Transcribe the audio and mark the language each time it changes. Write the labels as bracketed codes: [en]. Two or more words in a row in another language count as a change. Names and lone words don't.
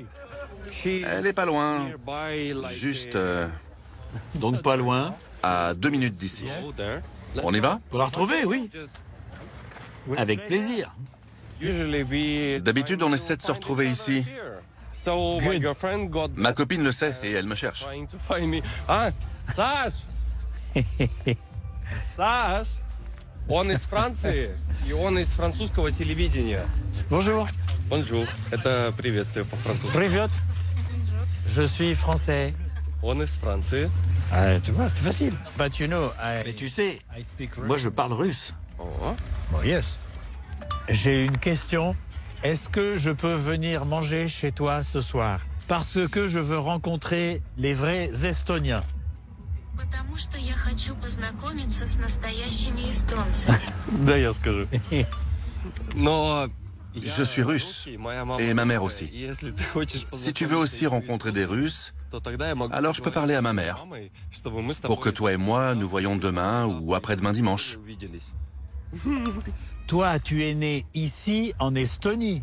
[fr] Elle est pas loin. Juste... Donc pas loin. À 2 minutes d'ici. On y va? Pour la retrouver, oui. Avec plaisir. D'habitude, on essaie de se retrouver ici. Ma copine le sait et elle me cherche. [ru] Ah, Саш! Саш! Он из Франции, и он из французского телевидения. [fr] Bonjour. Bonjour. [ru] Это приветствие по-французски. Привет. [fr] Je suis français. [ru] Он из Франции. [fr] Ah, tu vois, c'est facile. [en] But you know, [fr] mais tu sais, moi je parle russe. Oh. Yes. J'ai une question. Est-ce que je peux venir manger chez toi ce soir? Parce que je veux rencontrer les vrais Estoniens. [ru] Потому что я хочу познакомиться с настоящими эстонцами. Да, я скажу. Но... [fr] Je suis russe, et ma mère aussi. Si tu veux aussi rencontrer des Russes, alors je peux parler à ma mère, pour que toi et moi nous voyons demain ou après-demain dimanche. Toi, tu es né ici, en Estonie?